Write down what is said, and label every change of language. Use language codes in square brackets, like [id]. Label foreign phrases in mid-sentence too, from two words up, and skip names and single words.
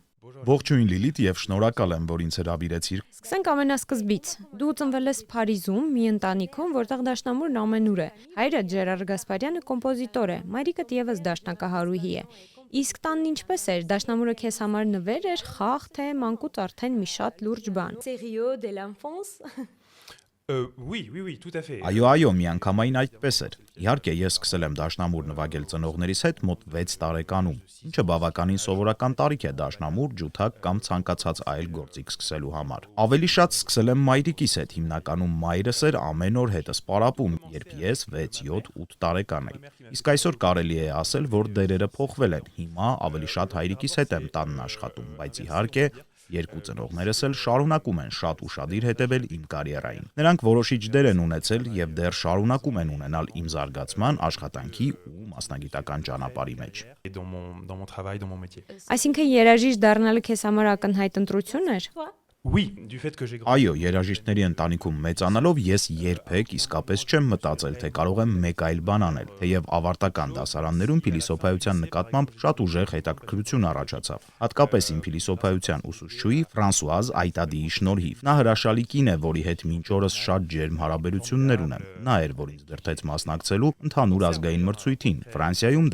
[hy] Ողջույն Լիլիթ եւ շնորհակալ եմ, որ ինձ հրավիրեցիր։ Սկսենք ամենասկզբից։ Դու ծնվել ես Փարիզում, մի ընտանիքում, որտեղ դաշնամուրն ամենուր է։ Հայրդ Ժերար Գասպարյանը կոմպոզիտոր է, մայրիկդ եւս դաշնակահարուհի է։ Իսկ տանն ինչպես էր, դաշնամուրը քեզ համար նվեր էր, խաղ, թե մանկուց արդեն մի շատ լուրջ բան։ [fr] Sérieux de l'enfance? Oui, tout à fait. [hy] Այո, միանգամայն այդպես էր։ Իհարկե, ես սկսել եմ դաշնամուր նվագել ծնողներիս հետ մոտ 6 տարեկանում, ինչը բավականին սովորական տարիք է դաշնամուր, ջութակ կամ ցանկացած այլ գործիք սկսելու համար։ Ավելի շատ սկսել եմ մայրիկիս հետ, հիմնականում մայրս էր ամեն օր հետս պարապում, երբ ես 6, 7, 8 տարեկան էի։ Իսկ այսօր կարելի է ասել, որ դերերը փոխվել են։ Հիմա ավելի շատ հայրիկիս հետ եմ տանն աշխատում, բայց իհարկե երկու ծնողներս էլ շարունակում են շատ ուշադիր հետևել իմ կարիերային։ Նրանք որոշիչ դեր են ունեցել եւ դեռ շարունակում են ունենալ իմ զարգացման, աշխատանքի ու մասնագիտական ճանապարհի մեջ։ [fr] Dans mon travail, dans mon métier. [hy] Այսինքն երաժիշտ դառնալը քեզ համար ակնհայտ ընտրություն էր։ [fr] Oui, du fait que j'ai grandi. [hy] Այո, երաժիշտների ընտանիքում մեծանալով ես երբեք իսկապես չեմ մտածել, թե կարող եմ մեկ այլ բան անել, թեև ավարտական դասարաններում փիլիսոփայության նկատմամբ շատ ուժեղ հետաքրքրություն առաջացավ։ Հատկապես իմ փիլիսոփայության ուսուցչուհի Ֆրանսուազ Այտադիի շնորհիվ։ Նա հրաշալի կին է, որի հետ մինչ օրս շատ ջերմ հարաբերություններ ունեմ։ Նա էր, որ ինձ դրդեց մասնակցելու ընդհանուր ազգային մրցույթին։ Ֆրանսիայում